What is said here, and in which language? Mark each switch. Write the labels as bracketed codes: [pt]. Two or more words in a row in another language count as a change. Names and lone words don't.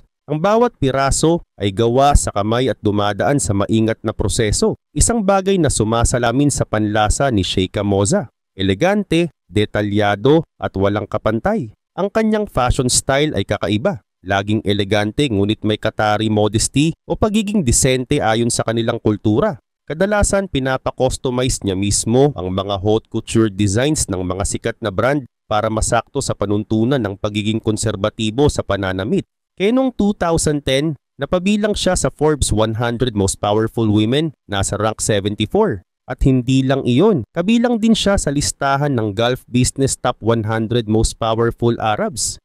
[tl] Ang bawat piraso ay gawa sa kamay at dumadaan sa maingat na proseso, isang bagay na sumasalamin sa panlasa ni Sheikha Moza. Elegante, detalyado at walang kapantay. Ang kanyang [en] fashion style [tl] ay kakaiba. Laging elegante ngunit may katari modesty o pagiging disente ayon sa kanilang kultura. Kadalasan pinapa-customize niya mismo ang mga [en] haute couture designs [tl] ng mga sikat na brand para masakto sa panuntunan ng pagiging konserbatibo sa pananamit. Kaya noong 2010, napabilang siya sa Forbes 100 Most Powerful Women, nasa rank 74. At hindi lang iyon, kabilang din siya sa listahan ng Gulf Business Top 100 Most Powerful Arabs.